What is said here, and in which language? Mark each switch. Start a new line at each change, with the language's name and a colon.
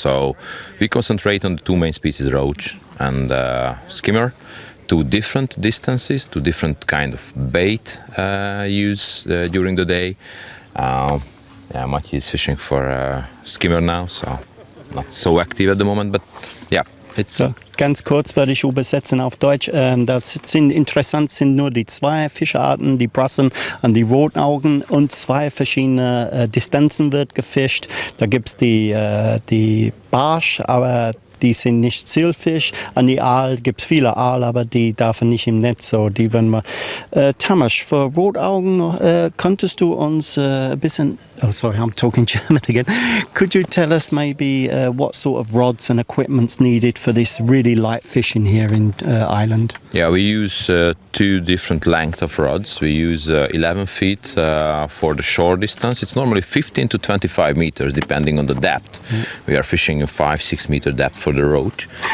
English: So we concentrate on the two main species, roach and skimmer, to different distances, to different kind of bait use during the day. Matthew is fishing for skimmer now, so not so active at the moment, but yeah.
German: So, ganz kurz werde ich übersetzen auf Deutsch. Interessant sind nur die zwei Fischarten, die Brassen und die Rotaugen, und zwei verschiedene Distanzen wird gefischt. Da gibt es die Barsch, aber die sind nicht Zielfisch. An die Aal gibt es viele Aal, aber die darf nicht im Netz. So, die werden wir. Tammas, für Rotaugen könntest du uns ein bisschen...
English: Oh, sorry, I'm talking German again. Could you tell us maybe what sort of rods and equipment's needed for this really light fishing here in Ireland? Yeah, we use two different lengths of rods. We use 11 feet for the short distance. It's normally 15 to 25 meters, depending on the depth. We are fishing a 5-6 meter depth for the roach.